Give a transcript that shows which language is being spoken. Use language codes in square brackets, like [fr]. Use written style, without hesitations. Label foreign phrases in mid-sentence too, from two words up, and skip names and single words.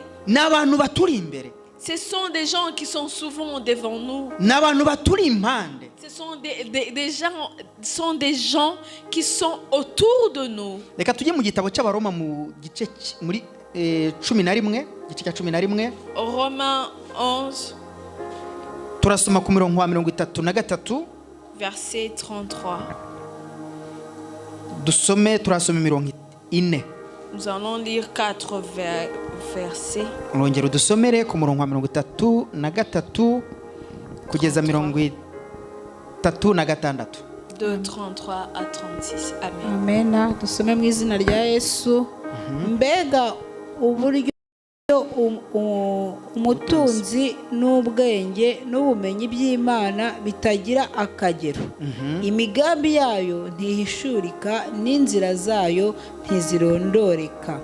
[fr] Ce sont des gens qui sont souvent devant nous. Ce sont des gens qui sont autour de nous. Romains 11. [rw] turasoma ku mirongo wa 33 [fr] verset 33. [rw] dusome turasoma mirongo 4. [fr] Nous allons lire 4 versets. [rw] Urongera dusomere ku murongo wa 33 kugeza 36. [fr] De 33 à 36. Amen. [rw] amena dusome mu izina rya Yesu. Mbega uburyo umutunzi n'ubwenge n'ubumenyi by'Imana bitagira akagero. Imigambi yayo ntihishurika n'inzira zayo ntizirondoreka.